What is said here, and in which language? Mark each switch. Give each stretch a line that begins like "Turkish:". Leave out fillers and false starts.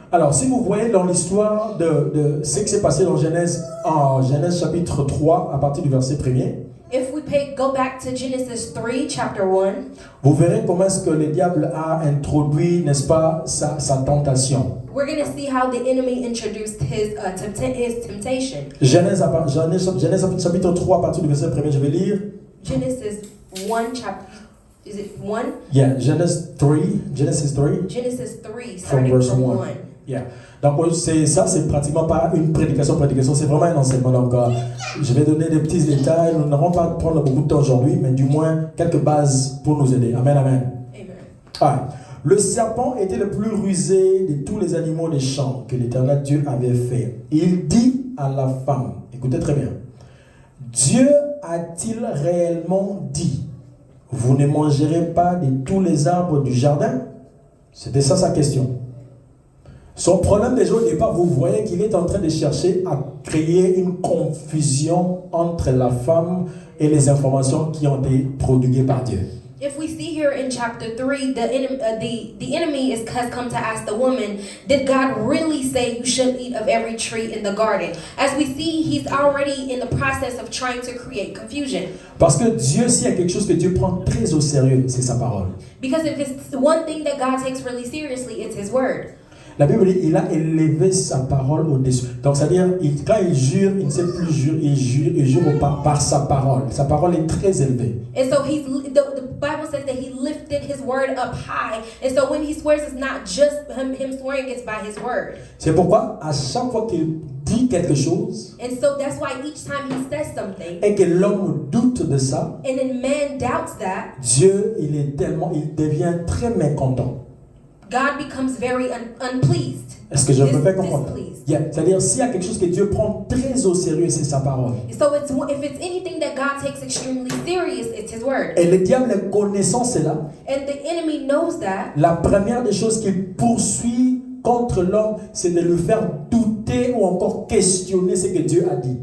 French: Alors, si vous voyez dans l'histoire de ce qui s'est passé dans Genèse chapitre 3, à partir du verset 1er,
English: if we go back to Genesis 3, chapter 1,
French: vous verrez comment est-ce que le diable a introduit, n'est-ce pas, sa tentation.
English: We're going to see how the enemy introduced his temptation.
French: Genèse chapitre 3, à partir du verset 1er, je vais lire.
English: Genesis 1, chapter... Is it 1? Yeah, Genesis 3, Genesis 3, starting from 1. Yeah.
French: Donc c'est pratiquement pas une prédication, c'est vraiment un enseignement. Donc je vais donner des petits détails. Nous n'allons pas prendre beaucoup de temps aujourd'hui, mais du moins quelques bases pour nous aider. Amen, amen. Amen. Le serpent était le plus rusé de tous les animaux des champs que l'Éternel Dieu avait fait. Il dit à la femme, écoutez très bien, Dieu a-t-il réellement dit, vous ne mangerez pas de tous les arbres du jardin? C'était ça sa question. Son problème déjà au départ, vous voyez qu'il est en train de chercher à créer une confusion entre la femme et les informations qui ont été prodiguées par Dieu.
English: If we see here in chapter 3, the enemy has come to ask the woman, did God really say you shouldn't eat of every tree in the garden? As we see, he's already in the process of trying to create confusion.
French: Parce que Dieu, s'il y a quelque chose que Dieu prend très au sérieux, c'est sa parole.
English: Because if it's one thing that God takes really seriously, it's his word.
French: La Bible dit, il a élevé sa parole au-dessus. Donc, c'est-à-dire, quand il jure, il ne sait plus jurer, il jure par sa parole. Sa parole est très élevée.
English: And so the Bible says that he lifted his word up high. And so when he swears, it's not just him swearing, it's by his word.
French: C'est pourquoi, à chaque fois qu'il dit quelque chose,
English: and so that's why each time he says something,
French: et que l'homme doute de ça,
English: and then man doubts that,
French: Dieu, il devient très mécontent.
English: God becomes very unpleased.
French: Est-ce que je me fais comprendre?
English: Yeah.
French: C'est-à-dire, s'il y a quelque chose que Dieu prend très au sérieux, c'est sa parole.
English: So if it's anything that God takes extremely serious, it's his word.
French: Et le diable connaissant cela,
English: and the enemy knows that,
French: la première des choses qu'il poursuit contre l'homme, c'est de le faire douter ou encore questionner ce que Dieu a dit.